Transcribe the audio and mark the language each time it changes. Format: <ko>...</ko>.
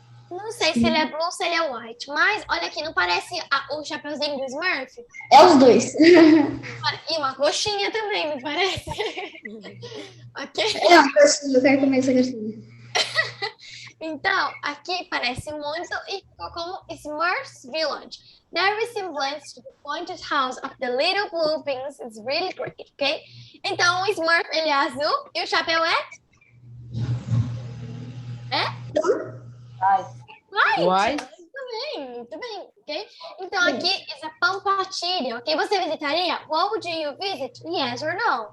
<pt>Não sei se ele é blue ou se ele é white, mas olha aqui, não parece o chapeuzinho do Smurf? É os dois. E uma coxinha também, não parece? Ok? É uma coxinha, eu quero comer essa coxinha. Então, aqui parece muito e ficou como Smurf's Village.</pt> <en>Their resemblance to the pointed house of the little blue beans is really great, ok?</en> <pt>Então, o Smurf, ele é azul e o chapéu é? White. Muito bem, ok? Então, aqui é a Pampachiri, ok? Você visitaria?</pt> <en>What would you visit? Yes or no?</en>